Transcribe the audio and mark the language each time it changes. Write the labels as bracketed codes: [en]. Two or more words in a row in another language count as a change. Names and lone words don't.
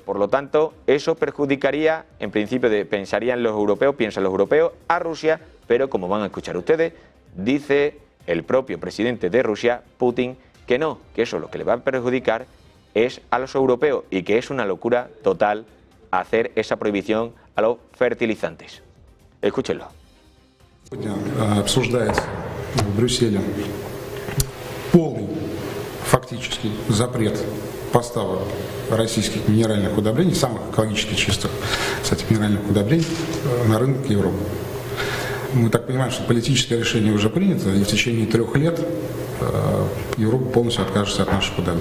[es] Por lo tanto, eso perjudicaría, en principio piensan los europeos, a Rusia, pero como van a escuchar ustedes, dice el propio presidente de Rusia, Putin, que no, que eso lo que le va a perjudicar es a los europeos y que es una locura total hacer esa prohibición a los fertilizantes. Escúchenlo. [ru] Обсуждается в Брюсселе полный фактически запрет поставок российских минеральных удобрений, самых экологически чистых, кстати, минеральных удобрений, на рынок Европы. Мы так понимаем, что политическое решение уже принято, и в течение 3 лет Европа полностью откажется от наших удобрений.